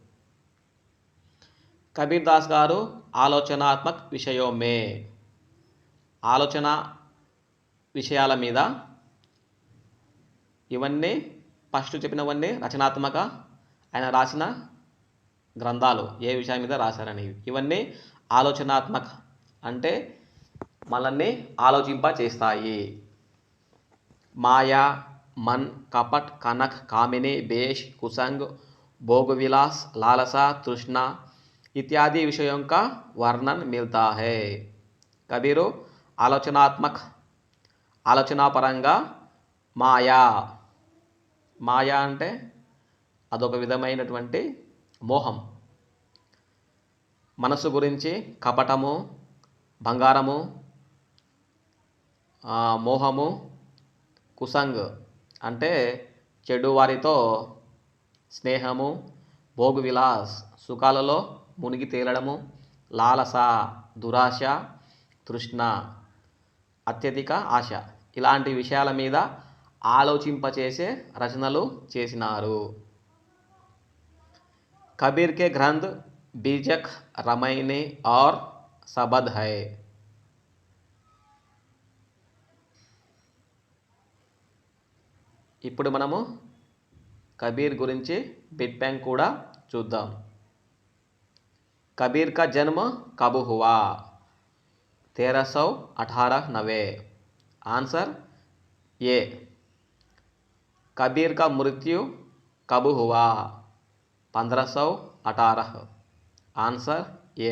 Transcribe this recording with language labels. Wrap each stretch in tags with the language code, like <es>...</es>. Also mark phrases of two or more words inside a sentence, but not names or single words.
<te>కబీర్ దాస్ గారు ఆలోచనాత్మక విషయమే ఆలోచన విషయాల మీద ఇవన్నీ ఫస్ట్ చెప్పినవన్నీ రచనాత్మక ఆయన రాసిన గ్రంథాలు ఏ విషయం మీద రాశారని. ఇవన్నీ ఆలోచనాత్మక అంటే మనల్ని ఆలోచింప చేస్తాయి.</te> <hi>మాయా, मन, कपट, कनक, कामिनी, बेश, कुसंग, भोग विलास, लालसा, तृष्णा इत्यादि विषयों का वर्णन मिलता है. कबीर आलोचनात्मक</hi> <te>ఆలోచనాపరంగా మాయా అంటే అదొక విధమైనటువంటి మోహం. మనసు గురించి కపటము, బంగారము, మోహము, కుసంగ్ అంటే చెడు వారితో స్నేహము,</te> <hi>भोग विलास</hi> <te>సుఖాలలో మునిగి తేలడము, లాలస దురాశ, తృష్ణ అత్యధిక ఆశ ఇలాంటి విషయాల మీద ఆలోచింపచేసే రచనలు చేసినారు.</te> <hi>కబీర్ के ग्रंथ बीजक, रामायणी और सबद है.</hi> <te>ఇప్పుడు మనము కబీర్ గురించి</te> <en>bit bank</en> <te>కూడా చూద్దాం.</te> <hi>कबीर का जन्म कब हुआ?</hi> <en>1318 answer A.</en> <hi>कबीर का मृत्यु कब हुआ?</hi> <en>1518 answer A.</en>